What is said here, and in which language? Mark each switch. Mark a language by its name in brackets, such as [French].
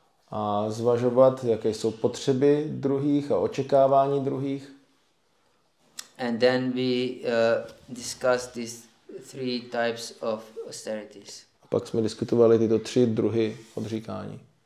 [Czech] A zvažovat, jaké jsou potřeby druhých a očekávání druhých. [English] And then we discussed these 3 types of austerities. [Czech] A pak jsme diskutovali tyto 3 druhy odříkání.